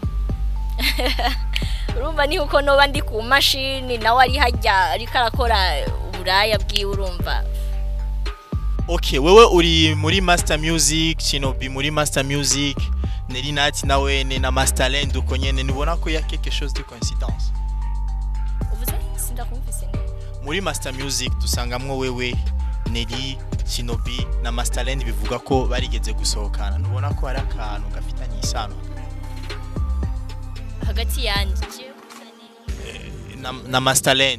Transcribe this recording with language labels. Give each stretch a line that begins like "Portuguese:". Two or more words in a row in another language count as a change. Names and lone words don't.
Rundi: Urumva ni uko no bandi ku mashini nawe ari hajya ariko arakora uburaya bwiwe urumva. Okay, wewe uri muri Master Music, Shinobi muri Master Music, Nelly Nat nawe na Masterland uko nyene nibona ko ya
French: quelque chose de coïncidence.
Rundi: Uvuze sindakumvise ne. Muri Master Music dusangamwe wewe Nelly, Shinobi na Masterland bivuga ko barigeze gusohokana. Nubona ko ari akantu gafitanye isano hagati yanje na Masterland.